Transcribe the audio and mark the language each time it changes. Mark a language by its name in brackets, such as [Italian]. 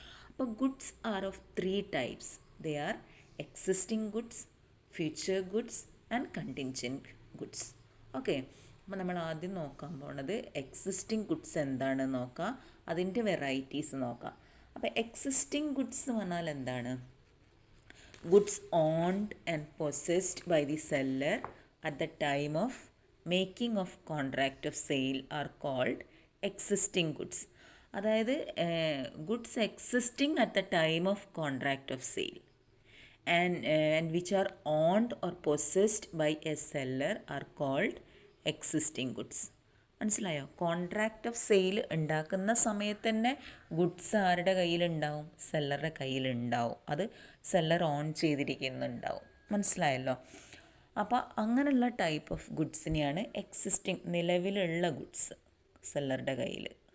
[English] അപ്പോൾ goods are of 3 types. They are existing goods, future goods and contingent goods. [Malayalam] Okay, അപ്പോൾ നമ്മൾ ആദ്യം നോക്കാൻ പോണത് എക്സിസ്റ്റിംഗ് ഗുഡ്സ് എന്താണെന്ന് നോക്കാം, അതിൻ്റെ വെറൈറ്റീസ് നോക്കാം. അപ്പോൾ എക്സിസ്റ്റിംഗ് ഗുഡ്സ് എന്ന് പറഞ്ഞാൽ എന്താണ്? [English] Goods owned and possessed by the seller at the time of making of contract of sale are called existing goods. അതായത് goods existing at the time of contract of sale and which are owned or possessed by a seller are called existing goods. [Malayalam] മനസ്സിലായോ? Contract of sale ഉണ്ടാക്കുന്ന സമയത്ത് തന്നെ goods ആരുടെ കയ്യിലുണ്ടാവും? സെല്ലറുടെ കയ്യിലുണ്ടാവും. അത് seller on ചെയ്തിരിക്കുന്നുണ്ടാവും. മനസ്സിലായല്ലോ? അപ്പോൾ അങ്ങനെയുള്ള ടൈപ്പ് ഓഫ് ഗുഡ്സിനെയാണ് എക്സിസ്റ്റിംഗ്, നിലവിലുള്ള ഗുഡ്സ് സെല്ലറുടെ കയ്യിൽ.